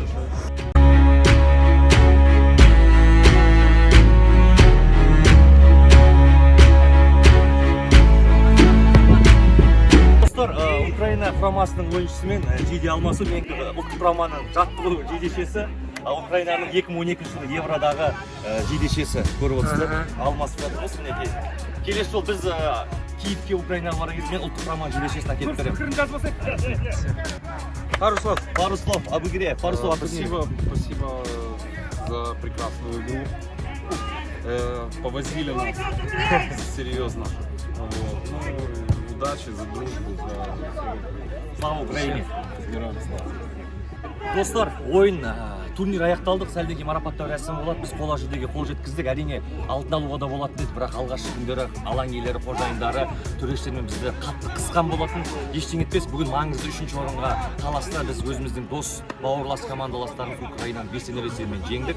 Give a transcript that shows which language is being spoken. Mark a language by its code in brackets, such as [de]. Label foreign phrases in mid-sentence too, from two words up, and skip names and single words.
[kk] Украина құрамасының ойыншысымен жиде алмасу мен ұлттық құраманың жаттығу жейдешесі, Украинаның 2012 жылы Евродағы жейдешесі көріп отырсыздар. Алмасып жатырмыз мінекей. Келесі жол біз Киевке Украинаға барған кезде мен ұлттық құраманың жейдешесін әкеліп беремін. Пікірін жазбасай. [ru] Пару слов об игре. Пару слов об игре. Спасибо за прекрасную игру. Повозили нас серьезно. Вот. Ну, удачи, за дружбу, за Слава Украине! героям слава. [kk] Достар, ойын турнир аяқталдық, сәлден кейін марапаттау рәсімі болады. Біз қола жүлдеге қол жеткіздік. Әрине алтын алуға да болатын еді, бірақ алғашқы күндері алаң иелері, қожайындары, төрештермен бізді қатты қысқан болатын. Ештеңе етпес, бүгін маңызды 3-ші орынға таласта біз өзіміздің дос, бауырлас командаластарымыз Украинаны бесенер есебімен жеңдік.